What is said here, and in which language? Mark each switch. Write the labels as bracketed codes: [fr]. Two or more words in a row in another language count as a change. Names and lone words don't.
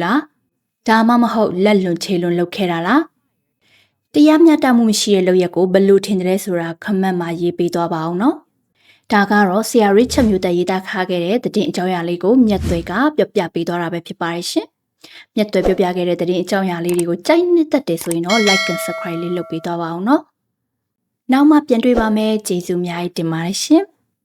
[my] လားဒါမှမဟုတ်လက်လွန်ခြေလွန်လုပ်ခဲ့တာလားတရားမျှတမှုမရှိတဲ့လုပ်ရက်ကိုဘယ်လိုထင်တယ်ဆိုတာခမန့်မှာရေးပေးသွားပါအောင်နော်ဒါကတော့ဆရာ Richard မျိုးသက်ရေးသားခါခဲ့တဲ့သတင်းအကြောင်းအရာလေးကိုမြတ်သွေကပြောပြပေးသွားတာပဲဖြစ်ပါတယ်ရှင်မြတ်သွေပြောပြခဲ့တဲ့သတင်းအကြောင်းအရာလေးတွေကိုကြိုက်နှစ်သက်တယ်ဆိုရင်တော့ [en] like and subscribe [my] လေးလုပ်ပေးသွားပါအောင်နော်နောက်မှပြန်တွေ့ပါမယ်ကျေးဇူးအများကြီးတင်ပါတယ်ရှင်